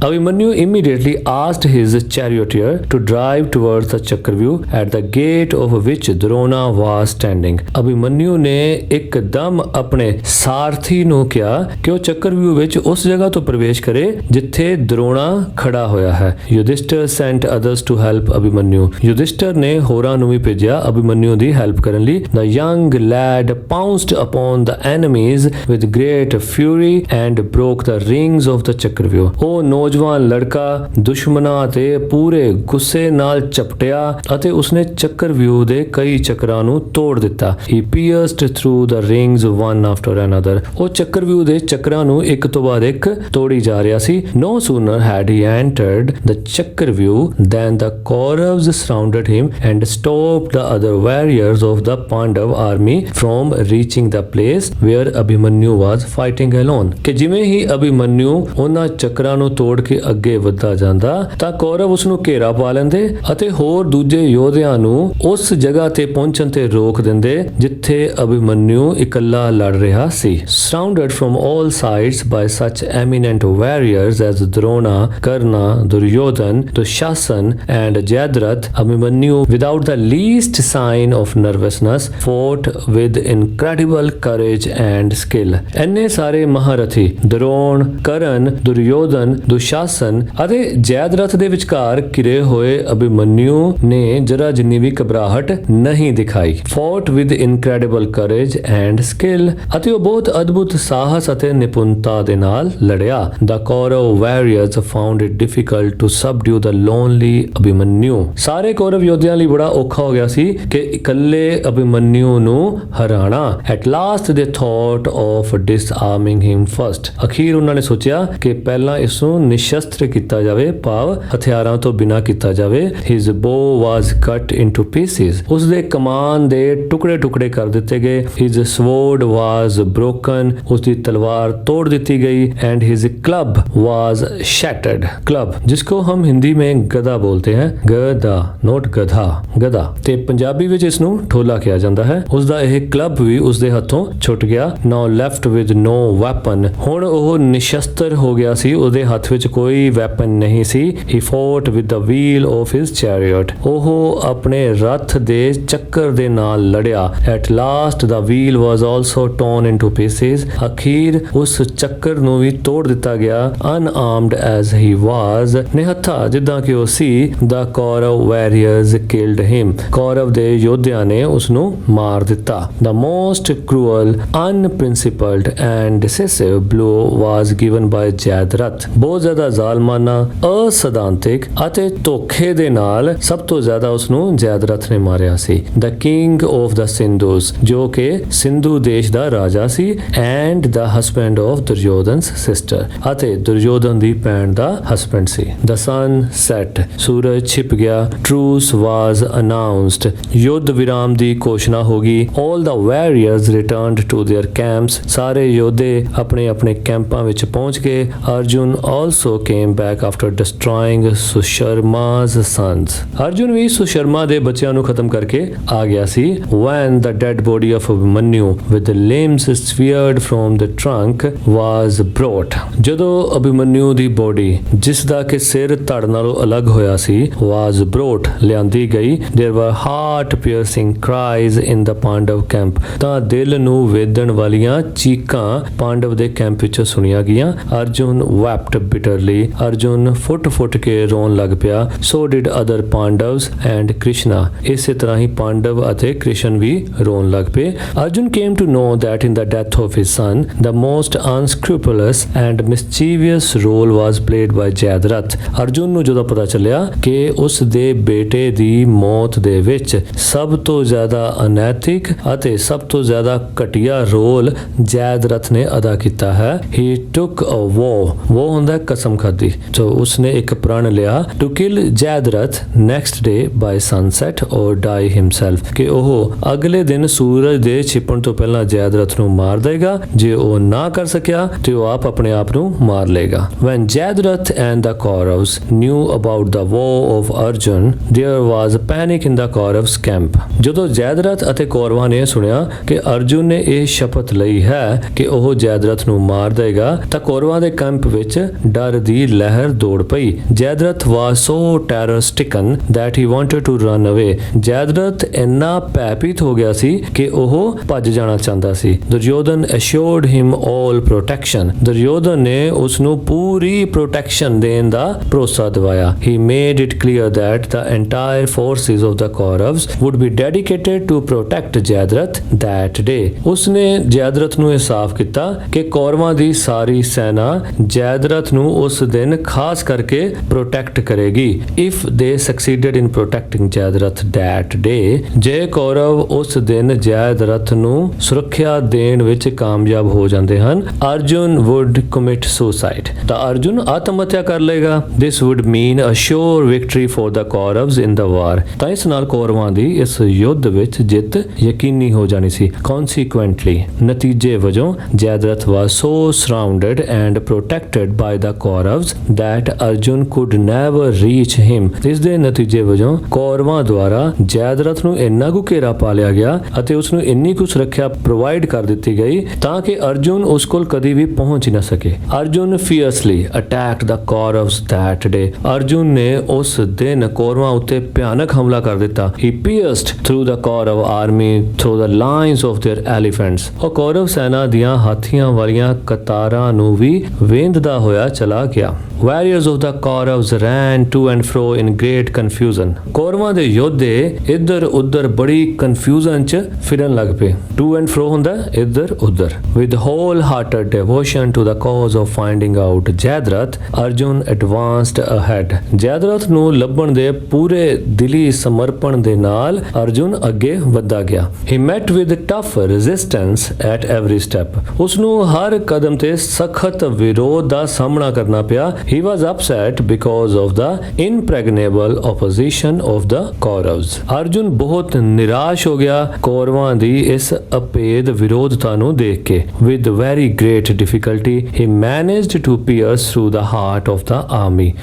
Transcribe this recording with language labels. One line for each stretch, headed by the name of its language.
English: Abhimanyu immediately asked his charioteer to drive towards the Chakravyuh at the gate of which Drona was standing.
Punjabi: Abhimanyu ਨੇ ਇੱਕਦਮ ਆਪਣੇ ਸਾਰਥੀ ਨੂੰ ਕਿਹਾ ਕਿ ਉਹ ਚੱਕਰਵਿਊਹ ਵਿੱਚ ਉਸ ਜਗ੍ਹਾ ਤੋਂ ਪ੍ਰਵੇਸ਼ ਕਰੇ ਜਿੱਥੇ ਦਰੋਣਾ ਖੜਾ ਹੋਇਆ ਹੈ।
English: Yudhishthira sent others to help Abhimanyu.
Punjabi: Yudhishthira ਨੇ ਹੋਰਾਂ ਨੂੰ ਵੀ ਭੇਜਿਆ ਅਭਿਮਨਿਊ ਦੀ ਹੈਲਪ ਕਰਨ ਲਈ।
English: The young lad pounced upon the enemies with great fury and broke the rings of the Chakravyuh.
Punjabi: ਉਹ ਨੌਜਵਾਨ ਲੜਕਾ ਦੁਸ਼ਮਣਾਂ ਤੇ ਪੂਰੇ ਗੁੱਸੇ ਨਾਲ ਝਪਟਿਆ ਅਤੇ ਉਸਨੇ ਚੱਕਰਵਿਊਹ ਦੇ ਕਈ ਚੱਕਰਾਂ ਨੂੰ ਤੋੜ ਦਿੱਤਾ।
English: He pierced through the rings one after another.
Punjabi: ਉਹ ਚੱਕਰਵਿਊਹ ਦੇ ਚੱਕਰਾਂ ਨੂੰ ਇੱਕ ਤੋਂ ਬਾਅਦ ਇੱਕ ਤੋੜੀ ਜਾ ਰਿਹਾ ਸੀ।
English: No sooner had he entered the Chakravyuh than the Kauravs surrounded him and stopped the other warriors of the Pandav army from reaching the place where Abhimanyu was fighting alone.
Punjabi: ਕਿ ਜਿਵੇਂ ਹੀ ਅਭਿਮਨਿਊ ਉਹਨਾਂ ਚੱਕਰਾਂ ਨੂੰ ਤੋੜ ਕੇ ਅੱਗੇ ਵੱਧਦਾ ਜਾਂਦਾ ਤਾਂ ਕੌਰਵ ਉਸ ਨੂੰ ਘੇਰਾ ਪਾ ਲੈਂਦੇ ਅਤੇ ਹੋਰ ਦੂਜੇ ਯੋਧਿਆਂ ਨੂੰ ਉਸ ਜਗ੍ਹਾ ਤੇ ਪਹੁੰਚਣ ਤੇ ਰੋਕ ਦਿੰਦੇ ਜਿੱਥੇ ਅਭਿਮਨਿਊ ਇਕੱਲਾ ਲੜ ਰਿਹਾ ਸੀ।
English: Surrounded from all sides by such eminent warriors as Drona, Karna, Duryodhan, Dushasan and Jayadratha, Abhimanyu, without the least sign of nervousness, fought with incredible courage and skill.
Punjabi: ਇੰਨੇ ਸਾਰੇ ਮਹਾਰਥੀ ਦਰੋਣ, ਕਰਨ, ਦੁਰਯੋਧਨ, ਦੁਸ਼ਾਸਨ ਅਤੇ ਜੈਦਰਥ ਦੇ ਵਿਚਕਾਰ ਘਿਰੇ ਹੋਏ ਅਭਿਮਨਿਊ ਨੇ ਜਰਾ ਜਿੰਨੀ ਵੀ ਘਬਰਾਹਟ ਨਹੀਂ ਦਿਖਾਈ।
English: Fought with incredible courage and skill,
Punjabi: ਅਤੇ ਉਹ ਬਹੁਤ ਅਦਭੁਤ ਸਾਹਸ ਅਤੇ ਨਿਪੁੰਨਤਾ ਦੇ ਨਾਲ ਲੜਿਆ।
English: The Kaurav warriors found it difficult to subdue the lonely Abhimanyu.
Punjabi: ਸਾਰੇ ਕੌਰਵ ਯੋਧਿਆਂ ਲਈ ਬੜਾ ਔਖਾ ਹੋ ਗਿਆ ਸੀ ਕਿ ਇਕੱਲੇ ਅਭਿਮਨਿਊ ਨੂੰ ਹਰਾਣਾ।
English: At last they thought of disarming him first.
Punjabi: ਅਖੀਰ ਉਹਨਾਂ ਨੇ ਸੋਚਿਆ ਕਿ ਪਹਿਲਾਂ ਇਸ ਨੂੰ ਨਿਸ਼ਸਤਰ ਕੀਤਾ ਜਾਵੇ, ਭਾਵ ਹਥਿਆਰਾਂ ਤੋਂ ਬਿਨਾਂ ਕੀਤਾ ਜਾਵੇ।
English: His bow was cut into pieces.
Punjabi: ਉਸ ਦੇ ਕਮਾਨ ਦੇ ਟੁਕੜੇ ਕਰ ਦਿੱਤੇ ਗਏ।
English: His sword was broken.
Punjabi: ਉਸ ਦੀ ਤਲਵਾਰ ਤੋੜ ਦਿੱਤੀ ਗਈ।
English: And his club was shattered.
Hindi: Club जिसको हम हिंदी में गदा बोलते हैं, गदा नोट गधा, गदा
Punjabi: ਤੇ ਪੰਜਾਬੀ ਵਿੱਚ ਇਸ ਨੂੰ ਠੋਲਾ ਕਿਹਾ ਜਾਂਦਾ ਹੈ। ਉਸ ਦਾ ਇਹ ਕਲੱਬ ਵੀ ਉਸ ਦੇ ਹੱਥੋਂ ਛੁੱਟ ਗਿਆ।
English: Now left with no weapon.
Punjabi: ਹੁਣ ਉਹ ਨਿਸ਼ਸਤਰ ਹੋ ਗਿਆ ਸੀ, ਉਹਦੇ ਹੱਥ ਵਿੱਚ ਕੋਈ ਵੈਪਨ ਨਹੀਂ ਸੀ।
English: He fought with the wheel of his chariot.
Punjabi: ਉਹ ਆਪਣੇ ਰੱਥ ਦੇ ਚੱਕਰ ਦੇ ਨਾਲ ਲੜਿਆ।
English: At last the wheel was also torn into pieces.
Punjabi: ਅਖੀਰ ਉਸ ਚੱਕਰ ਨੂੰ ਵੀ ਤੋੜ ਦਿੱਤਾ ਗਿਆ।
English: Unarmed as he was,
Punjabi: ਨਿਹੱਥਾ ਜਿੱਦਾਂ ਕਿ ਉਹ ਸੀ,
English: the Kaurav warriors killed him.
Punjabi: Kaurav ਦੇ ਯੋਧਿਆਂ ਨੇ ਉਸ ਨੂੰ ਮਾਰ ਦਿੱਤਾ।
English: The most cruel, unprincipled and decisive blow was given by Jayadratha.
Punjabi: ਬਹੁਤ ਜ਼ਿਆਦਾ ਜ਼ਾਲਮਾਨਾ, ਅਸਦਾਂਤਿਕ ਅਤੇ ਧੋਖੇ ਦੇ ਨਾਲ ਸਭ ਤੋਂ ਜ਼ਿਆਦਾ ਉਸ ਨੂੰ ਜੈਦਰਥ ਨੇ ਮਾਰਿਆ ਸੀ।
English: The king of the Sindhus,
Punjabi: ਜੋ ਕਿ ਸਿੰਧੂ ਦੇਸ਼ ਦਾ ਰਾਜਾ ਸੀ,
English: and the husband of Duryodhan's sister,
Punjabi: ਅਤੇ ਦੁਰਯੋਧਨ ਦੀ ਭੈਣ ਦਾ husband ਸੀ।
English: The sun set,
Punjabi: ਸੂਰਜ ਛਿਪ ਗਿਆ।
English: Truce was announced,
Punjabi: ਯੁੱਧ ਵਿਰਾਮ ਦੀ ਘੋਸ਼ਣਾ ਹੋ ਗਈ।
English: All the warriors returned to their camps,
Punjabi: ਸਾਰੇ ਯੋਧੇ ਆਪਣੇ ਆਪਣੇ ਕੈਂਪਾਂ ਵਿੱਚ ਪਹੁੰਚ ਗਏ।
English: Arjun also came back after destroying Susharma's sons.
Punjabi: Arjun ਵੀ ਸੁਸ਼ਰਮਾ ਦੇ ਬੱਚਿਆਂ ਨੂੰ ਖਤਮ ਕਰਕੇ ਆ ਗਿਆ ਸੀ।
English: When the dead body of Abhimanyu with the limbs severed from the trunk was brought,
Punjabi: ਜਦੋਂ ਅਭਿਮਨਿਊ ਦੀ ਬੋਡੀ ਜਿਸ ਦਾ ਕਿ ਸਿਰ ਧੜ ਨਾਲੋਂ ਅਲੱਗ ਹੋਇਆ ਸੀ
English: was brought
Punjabi: ਲਿਆਂਦੀ ਗਈ,
English: there were heart piercing cries in the Pandav camp,
Punjabi: ਤਾਂ ਦਿਲ ਨੂੰ ਵੇਦਣ ਵਾਲੀਆਂ ਚੀਕਾਂ ਪਾਂਡਵ ਦੇ ਕੈਂਪ ਵਿੱਚ ਸੁਣੀਆਂ ਗਈਆਂ। ਅਰਜੁਨ
English: wept bitterly,
Punjabi: ਅਰਜੁਨ ਫੁੱਟ ਕੇ ਰੋਣ ਲੱਗ ਪਿਆ।
English: So did other Pandavs and Krishna,
Punjabi: ਇਸੇ ਤਰ੍ਹਾਂ ਹੀ ਪਾਂਡਵ ਅਤੇ ਕ੍ਰਿਸ਼ਨ ਵੀ ਰੋਣ ਲੱਗ ਪਏ।
English: Arjun came to know that in the death of his son, the most unscrupulous and mischievous role was played by Jayadratha.
Punjabi: Arjun ਨੂੰ ਜਦੋਂ ਪਤਾ ਚੱਲਿਆ ਕਿ ਉਸ ਦੇ ਬੇਟੇ ਦੀ ਦੀ ਮੌਤ ਦੇ ਵਿੱਚ ਸਭ ਤੋਂ ਜ਼ਿਆਦਾ ਅਨੈਤਿਕ ਅਤੇ ਸਭ ਤੋਂ ਜ਼ਿਆਦਾ ਘਟੀਆ ਰੋਲ ਜੈਦਰਥ ਨੇ ਅਦਾ ਕੀਤਾ ਹੈ।
English: He took a vow
Punjabi: ਹੁੰਦਾ ਕਸਮ ਖਾਦੀ। ਸੋ ਉਸਨੇ ਇੱਕ ਪ੍ਰਣ ਲਿਆ
English: to kill
Punjabi: ਜੈਦਰਥ
English: next day by sunset or die himself,
Punjabi: ਕਿ ਉਹ ਅਗਲੇ ਦਿਨ ਸੂਰਜ ਦੇ ਛਿਪਣ ਤੋਂ ਪਹਿਲਾਂ ਜੈਦਰਥ ਨੂੰ ਮਾਰ ਦੇਗਾ। ਜੇ ਉਹ ਨਾ ਕਰ ਸਕਿਆ ਤੇ ਉਹ ਆਪਣੇ ਆਪ ਨੂੰ ਮਾਰ ਲੇਗਾ।
English: When Jayadratha and the Kauravas knew about the vow of Arjun, there was panic in the Kauravas camp।
Punjabi: ਜਦੋਂ ਜੈਦਰਥ ਅਤੇ ਕੌਰਵਾਂ ਨੇ ਸੁਣਿਆ ਕਿ ਅਰਜੁਨ ਨੇ ਇਹ ਸ਼ਪਥ ਲਈ ਹੈ ਕਿ ਉਹ ਜੈਦਰਥ ਨੂੰ ਮਾਰ ਦੇਗਾ ਤਾਂ ਕੌਰਵਾਂ ਦੇ ਕੈਂਪ ਵਿੱਚ ਡਰ ਦੀ ਲਹਿਰ ਦੌੜ ਪਈ।
English: Jayadratha was so terror stricken that he wanted to run away।
Punjabi: ਜੈਦਰਥ ਇੰਨਾ ਭੈਭੀਤ ਹੋ ਗਿਆ ਸੀ ਕਿ ਉਹ ਭੱਜ ਜਾਣਾ ਚਾਹੁੰਦਾ ਸੀ।
English: Duryodhan assured him all protection।
Punjabi: Duryodhan ਨੇ ਉਸ ਨੂੰ ਪੂਰੀ ਪ੍ਰੋਟੈਕਸ਼ਨ ਦੇਣ ਦਾ ਭਰੋਸਾ ਦਿਵਾਇਆ।
English: He made it clear that the entire forces of the Kauravas would be dedicated to protect Jayadratha that day।
Punjabi: ਉਸਨੇ ਜੈਦਰਥ ਨੂੰ ਇਹ ਸਾਫ਼ ਕੀਤਾ ਕਿ ਕੌਰਵਾਂ ਦੀ ਸਾਰੀ ਸੈਨਾ ਜੈਦਰਥ ਨੂੰ ਉਸ ਦਿਨ ਖਾਸ ਕਰਕੇ ਪ੍ਰੋਟੈਕਟ ਕਰੇਗੀ।
English: If they succeeded in protecting Jayadratha that day,
Punjabi: ਜੇ ਕੌਰਵ ਉਸ ਦਿਨ ਜੈਦਰਥ ਨੂੰ ਸੁਰੱਖਿਆ ਦੇਣ ਵਿੱਚ ਕਾਮਯਾਬ ਹੋ ਜਾਂਦੇ ਹਨ,
English: Arjun would commit suicide।
Punjabi: ਤਾਂ ਅਰਜੁਨ ਆਤਮ ਹੱਤਿਆ ਕਰ ਲੇਗਾ।
English: This would mean a sure victory for the Kauravas in the war।
Punjabi: ਤਾਂ ਇਸ ਨਾਲ ਕੌਰਵਾਂ ਦੀ ਇਸ ਯੁੱਧ ਵਿੱਚ ਜਿੱਤ ਯਕੀਨੀ ਹੋ ਜਾਣੀ ਸੀ।
English: Consequently,
Punjabi: ਨਤੀਜੇ ਵਜੋਂ
English: Jayadratha was so surrounded and protected by the Kauravas that Arjun could never reach him।
Punjabi: ਇਸ ਦੇ ਨਤੀਜੇ ਵਜੋਂ ਕੌਰਵਾਂ ਦੁਆਰਾ ਜੈਦਰਥ ਨੂੰ ਇੰਨਾ ਕੁ ਘੇਰਾ ਪਾ ਲਿਆ ਗਿਆ ਅਤੇ ਉਸ ਨੂੰ ਇੰਨੀ ਕੁ ਸੁਰੱਖਿਆ ਪ੍ਰੋਵਾਈਡ ਕਰ ਦਿੱਤੀ ਗਈ ਤਾਂ ਕਿ ਅਰਜੁਨ ਉਸ ਕੋਲ ਕਦੀ ਵੀ ਪਹੁੰਚ ਹੀ ਨਾ ਸਕੇ।
English: Arjun fiercely attacked the Kauravas that day।
Punjabi: Arjun ਨੇ ਉਸ ਦਿਨ ਕੌਰਵਾਂ ਉੱਤੇ ਭਿਆਨਕ ਹਮਲਾ ਕਰ ਦਿੱਤਾ।
English: He pierced through the Kaurav army through the lines of their elephants।
Punjabi: ਉਹ ਕੌਰਵ ਸੈਨਾ ਦੀਆਂ ਹਾਥੀਆਂ ਵਾਲੀਆਂ ਕਤਾਰਾਂ ਨੂੰ ਵੀ ਵੇਂਦਦਾ ਹੋਇਆ ਚਲਾ ਗਿਆ।
English: Warriors of the Kauravas ran to and fro in great confusion।
Punjabi: ਕੌਰਵਾਂ ਦੇ ਯੋਧੇ ਇੱਧਰ ਉੱਧਰ ਬੜੀ ਕਨਫਿਊਜ਼ਨ ਚ ਫਿਰਨ ਲੱਗ ਪਏ।
English: To and fro
Punjabi: ਹੁੰਦਾ ਇੱਧਰ ਉੱਧਰ।
English: With wholehearted devotion to the cause of finding out Jayadratha, Arjun advanced ahead।
Punjabi: ਜੈਦਰਥ ਨੂੰ ਲੱਭਣ ਦੇ ਪੂਰੇ ਦਿਲੀ ਸਮਰਪਣ ਦੇ ਨਾਲ ਅਰਜੁਨ ਅੱਗੇ ਵੱਧਦਾ ਗਿਆ।
English: He met with tough resistance at every step।
Punjabi: ਉਸ ਨੂੰ ਹਰ ਕਦਮ ਤੇ ਸਖਤ ਵਿਰੋਧ ਦਾ ਸਾਹਮਣਾ ਕਰਨਾ ਪਿਆ।
English: He was upset because of the impregnable opposition of the Kauravas।
Punjabi: Arjun ਬਹੁਤ ਨਿਰਾਸ਼ ਹੋ ਗਿਆ ਕੌਰਵਾਂ ਦੀ ਇਸ ਅਭੇਦ ਵਿਰੋਧਤਾ ਨੂੰ ਦੇਖ ਕੇ।
English: With very great difficulty, he managed to pierce through the heart of the army।